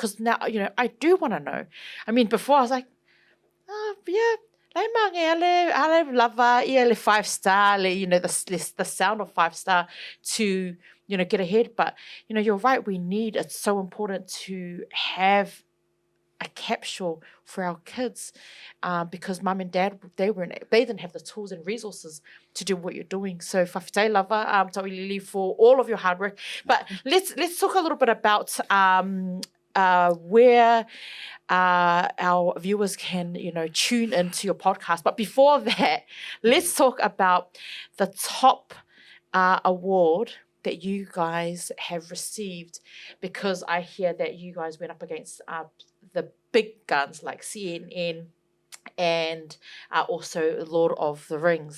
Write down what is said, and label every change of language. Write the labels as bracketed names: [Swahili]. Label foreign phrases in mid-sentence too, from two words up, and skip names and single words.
[English] Because now, I do want to know. I mean, before I was like, I love 5-star, the sound of 5-star to, get ahead. But, you're right. It's so important to have a capsule for our kids because mum and dad, they didn't have the tools and resources to do what you're doing. [Samoan] So whawhitai lava, Tauiliili, [English] for all of your hard work. But let's talk a little bit about where our viewers can, tune into your podcast. But before that, let's talk about the top award that you guys have received, because I hear that you guys went up against the big guns like CNN and also Lord of the Rings.